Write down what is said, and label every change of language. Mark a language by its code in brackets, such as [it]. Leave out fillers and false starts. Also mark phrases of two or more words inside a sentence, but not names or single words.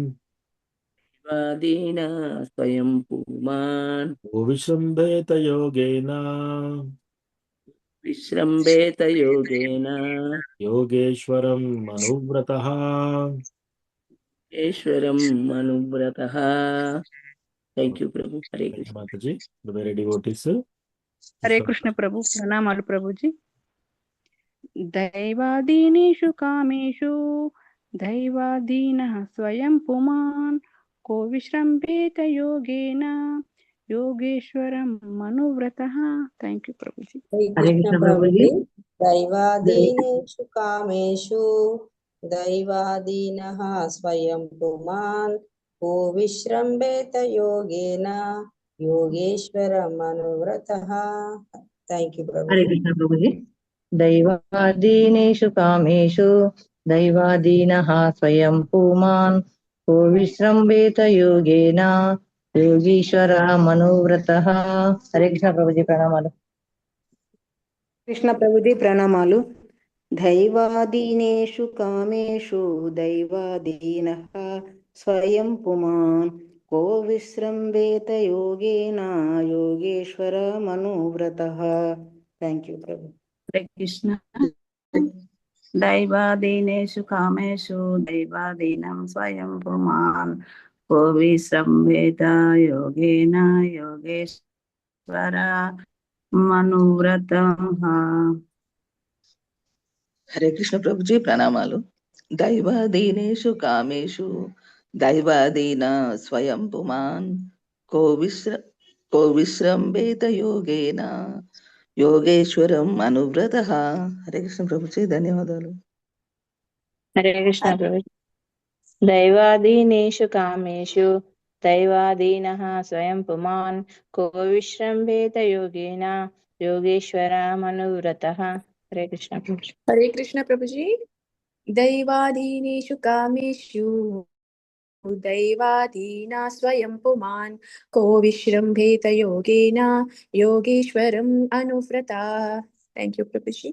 [sa] वादीना स्वयं पुमान् को विश्रम्भेत योगेन विश्रम्भेत योगेन योगेश्वरम् अनुव्रतः ईश्वरं मनुव्रतः [en] thank you [sa] प्रभु हरे कृष्ण [en] माताजी the very devotees [sa] हरे कृष्ण प्रभु प्रणामालु प्रभुजी दैवादीनेषु कामेषु दैवादीनः स्वयं पुमान् को विश्रम्भेत योगेन योगेश्वरं मनुव्रतः [en] thank you [sa] प्रभुजी हरे कृष्ण प्रभुजी दैवादीनेषु कामेषु दैवादीनः स्वयं पुमान् को विश्रम्भेत योगेन योगेश्वरमनुव्रतः [en] thank you [sa] प्रभु हरे कृष्ण प्रभुजी दैवादीनेषु कामेषु दैवादीनः स्वयं पुमान् को विश्रम्भेत योगेन योगीश्वरः मनोव्रतः हरे कृष्ण प्रभुजी प्रणामाలు कृष्ण प्रभुजी प्रणामालु दैवादीनेषु कामेषु दैवादीनः स्वयं पुमान् को विश्रम्भेत योगेन योगेश्वर मनोव्रतः [en] thank you [sa] ప్రభు हरे कृष्ण दैवादीनेषु कामेषु दैवादीनं स्वयं पुमान् को विश्रम्भेत योगेन योगेश्वर मनुव्रतः हरे कृष्ण प्रभुजी प्रणामालु दैवादीनेषु कामेषु दैवादीन स्वयं पुमान् को विश्रम्भेत योगेन योगेश्वरम् अनुव्रतः हरे कृष्ण प्रभुजी धन्यवादालु हरे कृष्ण प्रभु दैवादीनेषु कामेषु दैवादीनः स्वयं पुमान् को विश्रम्भेत योगेन योगेश्वर मनुव्रतः हरे कृष्ण प्रभु हरे कृष्ण प्रभु जी दैवादीनेषु कामेषु दैवादीना स्वयं पुमान् को विश्रम्भेत योगेन योगेश्वरम् अनुव्रता [en] thank you [sa] प्रभु जी